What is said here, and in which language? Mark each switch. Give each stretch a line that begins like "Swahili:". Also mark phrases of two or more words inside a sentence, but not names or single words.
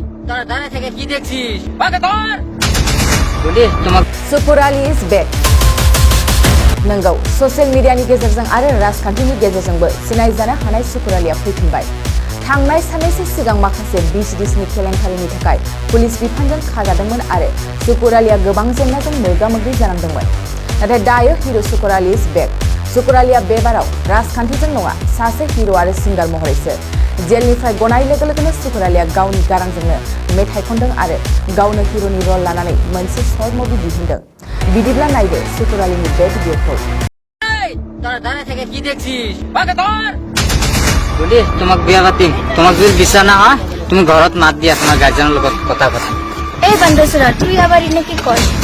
Bangla: তোরা দাঁড়িয়ে থেকে কি দেখছিস? বাকে ধর! বলি তোমার
English: Sukur Ali Is Back.
Bodo: नंगौ ससियेल मिडियानि गेजेरजों आरो राजखान्थिनि गेजेरजोंबो सिनायजानो हानाय सुकुर आलिया फैफिनबाय। थांनाय साननैसो सिगां माखासे बिजनेसनि केलेंकारिनि थाखाय पुलिस बिफानजों खाजादोंमोन आरो सुकुर आलिया गोबां जेंनाजों मोगा-मोगि जानांदोंमोन। नाथाय दायो हिरो सुकुर आली
English: is back.
Bodo: सुकुर आलिया बेबाराव राजखान्थिजों नङा सासे हिरो आरो सिंगार महरैसो जेलनिफ्राय गनाय लोगो लोगोनो सुकुर आलिया गावनि गारांजोंनो मेथाइ खनदों आरो गावनो हिरोनि रल लानानै मोनसे
English: short movie
Bodo: दिहुनदों। बिदिब्ला नायदो सुकुर आलिनि बे भिडिअखौ।
Bangla: তোরা দাঁড়িয়ে থেকে কি দেখছিস? বাকে ধর!
Assamese: বলি তোমাক বিয়া পাতিম। তোমাক যদি বিশ্বাস না হয় তুমি ঘৰত মাত দিয়া তোমাৰ গাৰ্জেনৰ লগত কথা পাতা।
Bangla: এই বান্দসরা তুই আবার ইনে কি কর?